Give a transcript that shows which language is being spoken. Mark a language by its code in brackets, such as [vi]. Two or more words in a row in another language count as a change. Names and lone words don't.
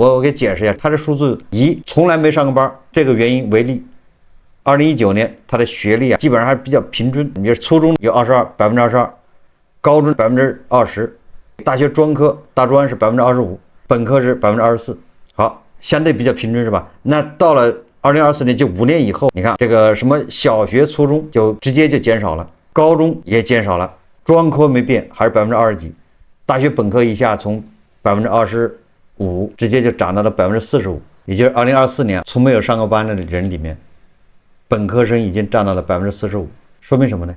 [zh] 我給解釋一下，他的數字以從來沒上過班這個原因為例。2019年他的學歷基本上還是比較平均，你比如初中有22%，高中20%，大學專科大專是25%，本科是24%。好，相對比較平均是吧？那到了2024年，就5年以后，你看这個什麼小學、初中就直接就減少了，高中也減少了，專科沒變，還是20幾，大學本科一下從25%直接就漲到了45%，也就是2024年從沒有上過班的人裡面，本科生已經佔到了45%，說明什麼呢？